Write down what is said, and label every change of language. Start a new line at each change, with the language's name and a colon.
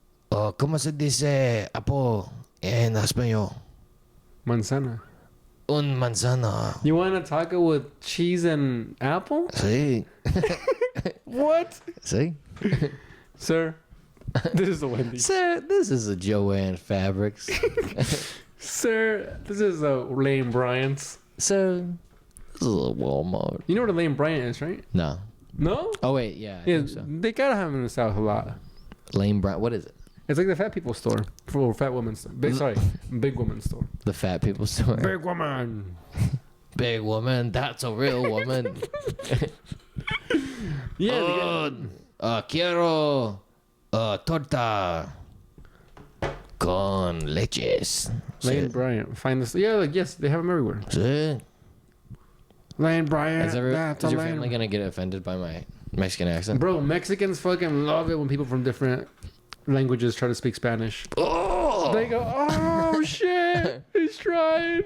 Spanish: ¿Cómo se dice apple en español? Manzana. Un manzana.
English: You want a taco with cheese and apple?
Spanish: Sí.
English: What? See? Sir, this is a Wendy's. Sir, this is a Joanne Fabrics. Sir, this is a Lane Bryant's. Sir, this is a Walmart. You know what a Lane Bryant is, right? No. No? Oh, wait. Yeah, I Yeah, think so. they gotta have them in the South a lot. Lane Bryant. What is it? It's like the fat people store for fat women. Big woman store. The fat people store. Big woman. Big woman. That's a real woman. Yeah.
Spanish: Quiero torta con leches.
English: Lane Bryant. Find this. Yeah, like yes, they have them everywhere.
Spanish: Sí.
English: Lane Bryant. Is your family gonna get offended by my Mexican accent? Bro, Mexicans fucking love it when people from different languages try to speak Spanish. Oh! They go, oh shit, he's trying.